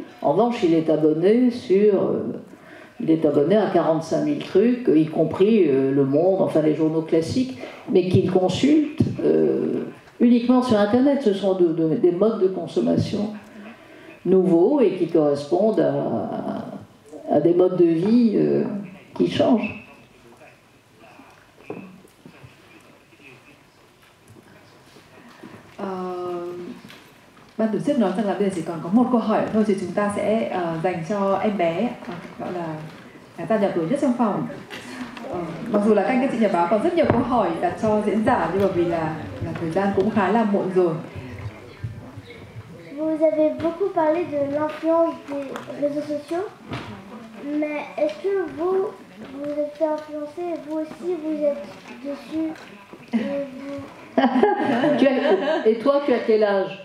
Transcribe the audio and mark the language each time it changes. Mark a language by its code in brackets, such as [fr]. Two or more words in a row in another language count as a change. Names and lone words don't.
[fr] En revanche, il est abonné à 45 000 trucs, y compris Le Monde, enfin les journaux classiques, mais qu'il consulte uniquement sur Internet. Ce sont des modes de consommation nouveaux et qui correspondent à des modes de vie qui changent. [vi] Ban tổ chức nói rằng là bây giờ chỉ còn có một câu hỏi thôi thì chúng ta sẽ dành cho em bé gọi là ta nhỏ tuổi nhất trong phòng. Mặc dù là các chị nhà báo còn rất nhiều câu hỏi đặt cho diễn giả nhưng mà vì là thời gian cũng khá là muộn rồi. [fr] Vous avez beaucoup parlé de l'influence des réseaux sociaux, mais est-ce que vous êtes fait influencer, vous aussi vous êtes dessus et vous... Et toi, tu as quel âge?